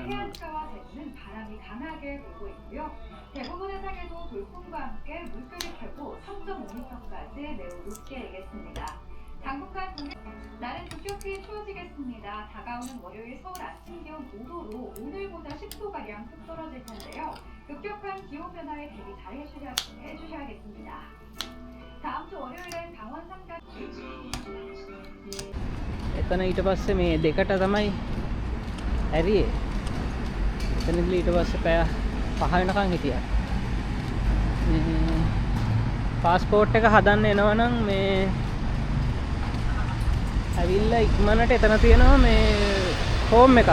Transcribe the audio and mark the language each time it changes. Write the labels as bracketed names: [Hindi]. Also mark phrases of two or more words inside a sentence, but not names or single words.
[Korean] 해안가와 대구는 바람이 강하게 불고 있고요. 대부분 해상에도 돌풍과 함께 물결이 켜고 3.5m까지 매우 높게 일겠습니다. 당분간 날은 급격히 추워지겠습니다. 다가오는 월요일 서울 아침 기온 5도로 오늘보다 10도가량 푹 떨어질 텐데요. 급격한 기온 변화에 대비 잘 해주셔야겠습니다. 다음 주 월요일엔 강원 삼가 [Sinhala] එතන ඊට පස්සේ මේ දෙකට තමයි ඇරියේ. එතනදී ඊට පස්සේ පැය 5 වෙනකන් හිටියා. මේ પાස්පෝර්ට් එක හදන්න එනවනම් මේ ඇවිල්ලා ඉක්මනට එතන තියෙනවා මේ ෆෝම් එකක්.